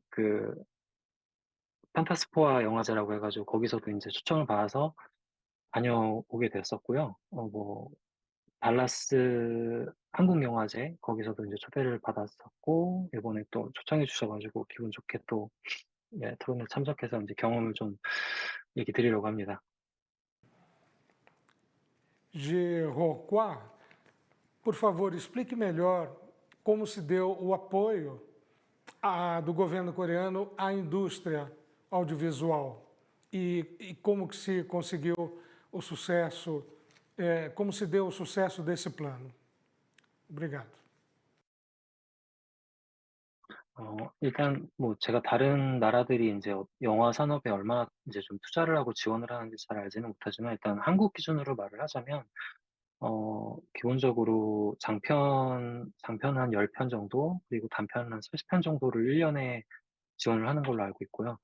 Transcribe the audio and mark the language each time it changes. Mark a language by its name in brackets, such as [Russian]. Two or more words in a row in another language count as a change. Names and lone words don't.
[Korean] 그 판타스포아 영화제라고 해가지고 거기서도 이제 초청을 받아서 다녀오게 됐었고요. 뭐 달라스 한국영화제 거기서도 이제 초대를 받았었고 이번에 또 초청해 주셔가지고 기분 좋게 또 예, 토론에 참석해서 이제 경험을 좀 얘기 드리려고 합니다. [Portuguese] Rocua, por favor, explique melhor como se deu o apoio do governo coreano à indústria audiovisual e como que se conseguiu o sucesso, como se deu o sucesso desse plano. Obrigado. [Korean] 일단 뭐 제가 다른 나라들이 이제 영화 산업에 얼마나 이제 좀 투자를 하고 지원을 하는지 잘 알지는 못하지만 일단 한국 기준으로 말을 하자면 기본적으로 장편 한 10편 정도, 그리고 단편 한 30편 정도를 1년에 지원을 하는 걸로 알고 있고요.